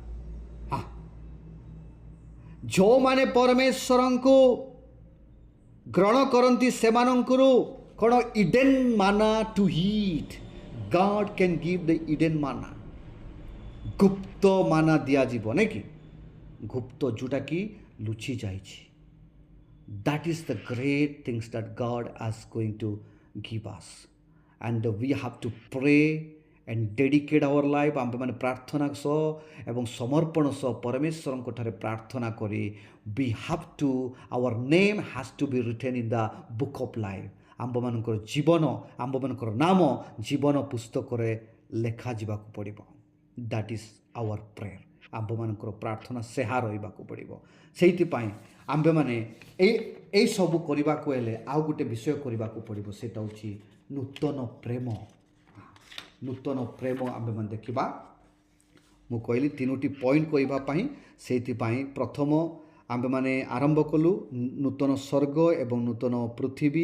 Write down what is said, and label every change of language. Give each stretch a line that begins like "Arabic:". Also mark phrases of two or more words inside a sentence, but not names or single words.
Odia: ଯେଉଁମାନେ ପରମେଶ୍ୱରଙ୍କୁ ଗ୍ରହଣ କରନ୍ତି ସେମାନଙ୍କର କ'ଣ
English: hidden manna to eat. God can give the hidden manna.
Odia: ଗୁପ୍ତ ମାନା ଦିଆଯିବ ନାଇଁ କି? ଗୁପ୍ତ ଯେଉଁଟାକି ଲୁଚି ଯାଇଛି।
English: That is the great things that God is going to give us. And we have to pray and dedicate our life.
Odia: आम्भेମାନେ ପ୍ରାର୍ଥନା ସହ ଏବଂ ସମର୍ପଣ ସହ ପରମେଶ୍ୱରଙ୍କ ଠାରେ ପ୍ରାର୍ଥନା କରି
English: we have to, our name has to be written in the book of life.
Odia: ଆମ୍ଭମାନଙ୍କର ଜୀବନ, ଆମ୍ଭମାନଙ୍କର ନାମ ଜୀବନ ପୁସ୍ତକରେ ଲେଖାଯିବାକୁ ପଡ଼ିବ।
English: That is our prayer.
Odia: ଆମ୍ଭମାନଙ୍କର ପ୍ରାର୍ଥନା ସେହା ରହିବାକୁ ପଡ଼ିବ। ସେଇଥିପାଇଁ ଆମ୍ଭେମାନେ ଏଇ ସବୁ କରିବାକୁ ହେଲେ ଆଉ ଗୋଟେ ବିଷୟ କରିବାକୁ ପଡ଼ିବ, ସେଇଟା ହେଉଛି ନୂତନ ପ୍ରେମ। ନୂତନ ପ୍ରେମ ଆମ୍ଭେମାନେ ଦେଖିବା ମୁଁ କହିଲି ତିନୋଟି ପଏଣ୍ଟ କହିବା ପାଇଁ ସେଇଥିପାଇଁ ପ୍ରଥମ ଆମ୍ଭେମାନେ ଆରମ୍ଭ କଲୁ ନୂତନ ସ୍ୱର୍ଗ ଏବଂ ନୂତନ ପୃଥିବୀ।